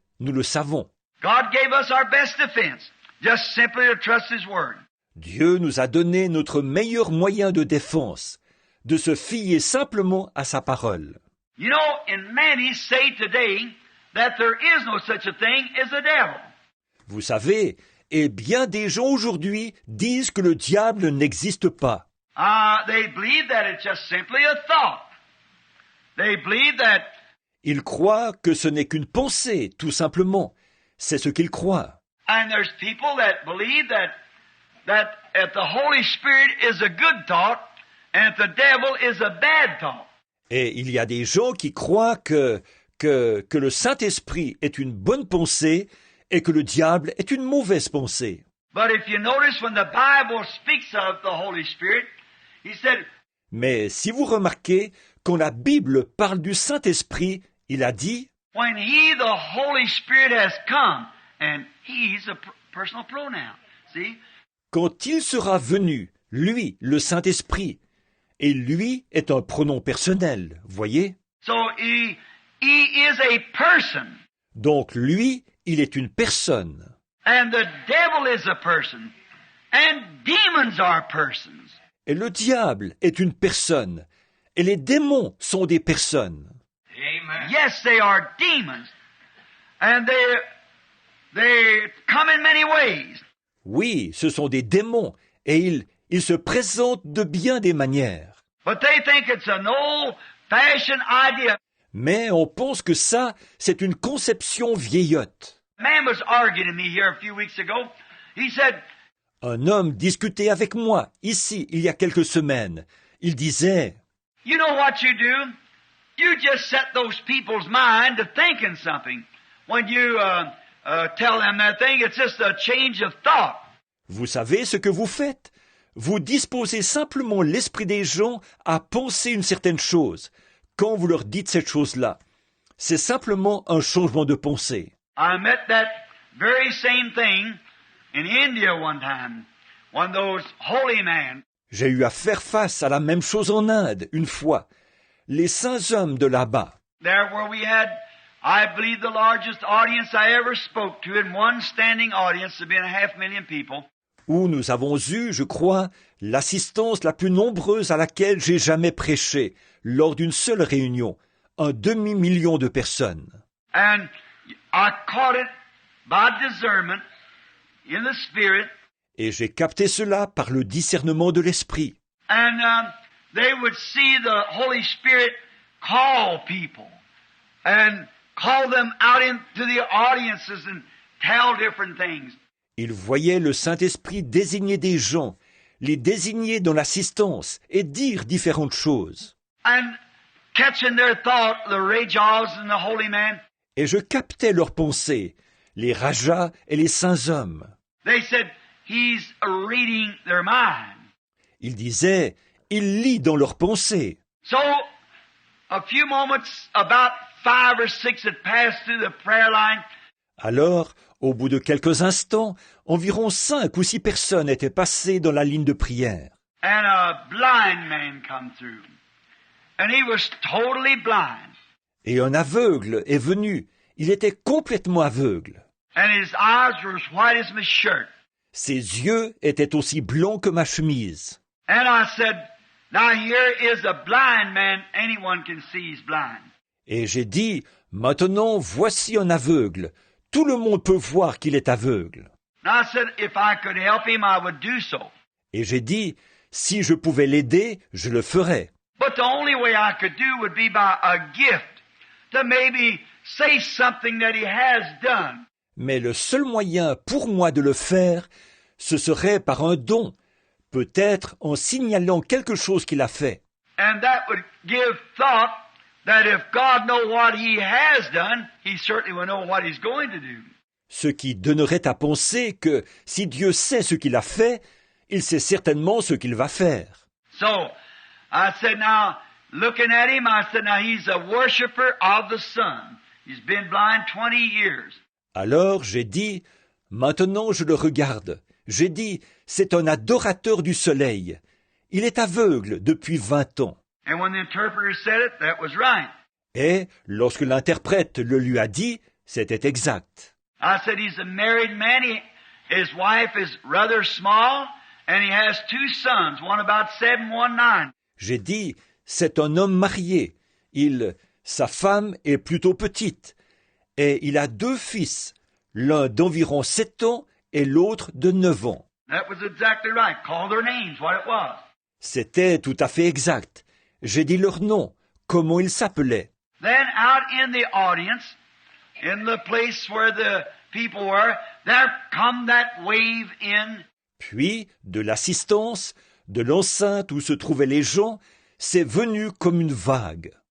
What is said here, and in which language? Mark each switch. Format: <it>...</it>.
<fr>Nous le savons.</fr> <en>God gave us our best defense, just simply to trust His Word.</en> <fr>Dieu nous a donné notre meilleur moyen de défense, de se fier simplement à sa parole.</fr> <en>You know, and many say today that there is no such a thing as a devil.</en> <fr>Vous savez, et bien des gens aujourd'hui disent que le diable n'existe pas.</fr> <en>They believe that it's just simply a thought. They believe that</en> <fr>Ils croient que ce n'est qu'une pensée, tout simplement. C'est ce qu'ils croient.</fr> <en>and there's people that believe that if the Holy Spirit is a good thought and if the devil is a bad thought.</en> <fr>Et il y a des gens qui croient que le Saint-Esprit est une bonne pensée et que le diable est une mauvaise pensée.</fr> <en>But if you notice when the Bible speaks of the Holy Spirit, he said,</en> <fr>Mais si vous remarquez, quand la Bible parle du Saint-Esprit, il a dit</fr> <en>when He, the Holy Spirit, has come, and He's a personal pronoun. See?</en> <fr>quand il sera venu, lui, le Saint-Esprit, et lui est un pronom personnel, voyez?</fr> <en>So He is a person,</en> <fr>Donc lui, il est une personne.</fr> <en>and the devil is a person, and demons are persons.</en> <fr>Et le diable est une personne. Et les démons sont des personnes.</fr> <en>Amen. Yes, they are demons, and they come in many ways.</en> <fr>Oui, ce sont des démons. Et ils se présentent de bien des manières.</fr> <en>But they think it's an old-fashioned idea.</en> <fr>Mais on pense que ça, c'est une conception vieillotte.</fr> <en>A man was arguing with me here a few weeks ago. He said,</en> <fr>Un homme discutait avec moi, ici, il y a quelques semaines. Il disait,</fr> <en>you know what you do? You just set those people's mind to thinking something. When you tell them that thing, it's just a change of thought.</en> <fr>vous savez ce que vous faites? Vous disposez simplement l'esprit des gens à penser une certaine chose, quand vous leur dites cette chose-là. C'est simplement un changement de pensée.</fr> <en>I met that very same thing in India one time. One of those holy men.</en> <fr>J'ai eu à faire face à la même chose en Inde, une fois. Les saints hommes de là-bas.</fr> <en>There where we had, I believe, the largest audience I ever spoke to, in one standing audience of being 500,000 people.</en> <fr>Où nous avons eu, je crois, l'assistance la plus nombreuse à laquelle j'ai jamais prêché, lors d'une seule réunion, 250 000 de personnes.</fr> <en>And I caught it by discernment in the Spirit.</en> <fr>Et j'ai capté cela par le discernement de l'esprit.</fr> <en>And they would see the Holy Spirit call people and call them out into the audiences and tell different things.</en> <fr>Ils voyaient le Saint-Esprit désigner des gens, les désigner dans l'assistance et dire différentes choses.</fr> <en>And catching their thought, the Rajas and the holy man,</en> <fr>Et je captais leurs pensées, les rajas et les saints hommes.</fr> <en>they said, he's reading their mind.</en> <fr>Ils disaient, il lit dans leurs pensées.</fr> <en>So, a few moments, about 5 or 6 had passed through the prayer line.</en> <fr>Alors, au bout de quelques instants, environ 5 ou 6 personnes étaient passées dans la ligne de prière.</fr> <en>And a blind man come through. And he was totally blind.</en> <fr>Et un aveugle est venu. Il était complètement aveugle.</fr> <en>And his eyes were as white as my shirt.</en> <fr>Ses yeux étaient aussi blancs que ma chemise.</fr> <en>And I said, now here is a blind man. Anyone can see he's blind.</en> <fr>Et j'ai dit, maintenant voici un aveugle. Tout le monde peut voir qu'il est aveugle.</fr> <en>And I said, if I could help him, I would do so.</en> <fr>Et j'ai dit, si je pouvais l'aider, je le ferais.</fr> <en>But the only way I could do would be by a gift to maybe say something that he has done.</en> <fr>Mais le seul moyen pour moi de le faire, ce serait par un don, peut-être en signalant quelque chose qu'il a fait.</fr> <en>And that would give thought that if God knows what he has done, he certainly will know what he's going to do.</en> <fr>Ce qui donnerait à penser que si Dieu sait ce qu'il a fait, il sait certainement ce qu'il va faire.</fr> <en>So, I said, now, looking at him, I said, now he's a worshiper of the sun. He's been blind 20 years.</en> <fr>Alors j'ai dit, maintenant je le regarde. J'ai dit, c'est un adorateur du soleil. Il est aveugle depuis 20 ans.</fr> <en>And when the interpreter said it, that was right.</en> <fr>Et lorsque l'interprète le lui a dit, c'était exact.</fr> <en>I said, he's a married man. His wife is rather small, and he has 2 sons, one about 7, one 9.</en> <fr>J'ai dit, c'est un homme marié. Sa femme est plutôt petite. Et il a 2 fils, l'un d'environ 7 ans et l'autre de 9 ans.</fr> <en>That was exactly right. Call their names, what it was.</en> <fr>C'était tout à fait exact. J'ai dit leur nom, comment ils s'appelaient.</fr> <en>Then out in the audience, in the place where the people were, there come that wave in.</en> <fr>Puis, de l'assistance, de l'enceinte où se trouvaient les gens, c'est venu comme une vague.</fr>